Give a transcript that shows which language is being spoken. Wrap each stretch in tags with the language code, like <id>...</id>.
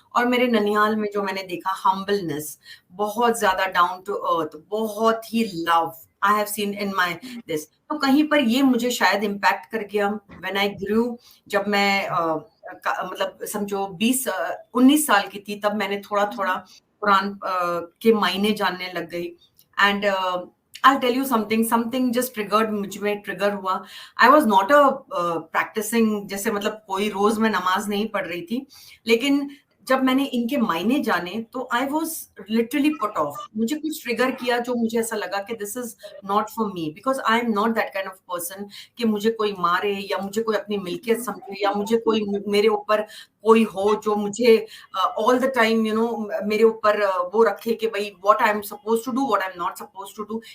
<hi>और मेरे ननिहाल में जो मैंने देखा, हम्बलनेस, बहुत ज्यादा डाउन टू अर्थ, बहुत ही love</hi> <en>I have seen in my this.</en> <hi>तो कहीं पर ये मुझे शायद इम्पैक्ट कर गया</hi> <en>When I grew.</en> <hi>जब मैं मतलब समझो 19 साल की थी, तब मैंने थोड़ा थोड़ा कुरान के मायने जानने लग गई।</hi> <en>and I'll tell you something just triggered,</en> <hi>मुझ में ट्रिगर हुआ।</hi> <en>I was not a practicing,</en> <hi>जैसे मतलब कोई रोज मैं नमाज नहीं पढ़ रही थी, लेकिन जब मैंने इनके मायने जाने तो</hi> <en>I was literally put off.</en> <hi>मुझे कुछ ट्रिगर किया जो मुझे ऐसा लगा कि</hi> <en>this is not for me, because I am not that kind of person</en> <hi>कि मुझे कोई मारे या मुझे कोई अपनी मिल्कियत समझे या मुझे कोई मेरे ऊपर कोई हो जो मुझे</hi> <en>all the time</en> <hi>मेरे ऊपर वो रखे कि भाई</hi> <en>what I am suppose to do,</en> <hi>what I am not suppose to do.</hi>